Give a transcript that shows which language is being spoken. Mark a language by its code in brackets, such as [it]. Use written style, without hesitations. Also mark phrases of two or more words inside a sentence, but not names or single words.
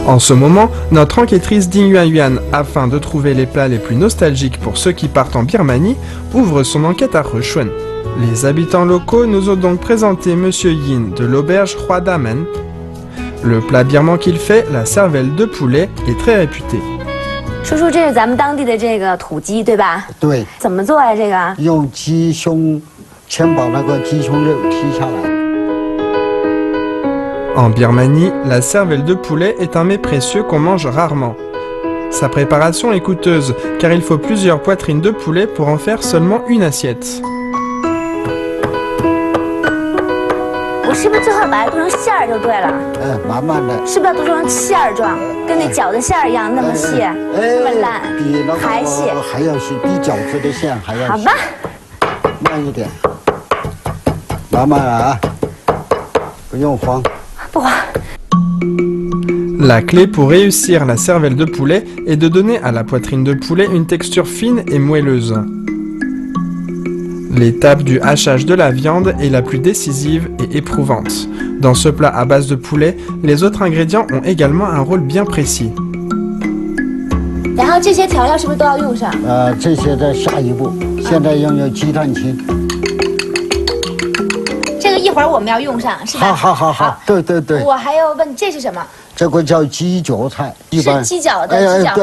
[fr] En ce moment, notre enquêtrice Ding Yuanyuan, afin de trouver les plats les plus nostalgiques pour ceux qui partent en Birmanie, ouvre son enquête à Hechuan. Les habitants locaux nous ont donc présenté Monsieur Yin de l'auberge Hua Damen. Le plat birman qu'il fait, la cervelle de poulet, est très réputé. [zh] 叔叔，这是咱们当地的这个土鸡，对吧？对。怎么做呀？这个？用鸡胸，先把那个鸡胸肉剔下来。 [fr] En Birmanie, la cervelle de poulet est un mets précieux qu'on mange rarement. Sa préparation est coûteuse, car il faut plusieurs poitrines de poulet pour en faire seulement une assiette. [zh] 我是不是最后把它做成馅儿就对了？慢慢的。是不是要做成馅儿状，跟那饺子馅儿一样那么细，那么烂？比那个还细，还要细，比饺子的馅还要细。好吧。慢一点，慢慢啊，不用慌。 [fr] La clé pour réussir la cervelle de poulet est de donner à la poitrine de poulet une texture fine et moelleuse. L'étape du hachage de la viande est la plus décisive et éprouvante. Dans ce plat à base de poulet, les autres ingrédients ont également un rôle bien précis. [zh] 然后这些调料是不是都要用上？这些在下一步，现在要用鸡蛋清。这个一会儿我们要用上，是吧？好，对对对。我还要问这是什么？这个叫鸡脚菜，是鸡脚的鸡脚吗？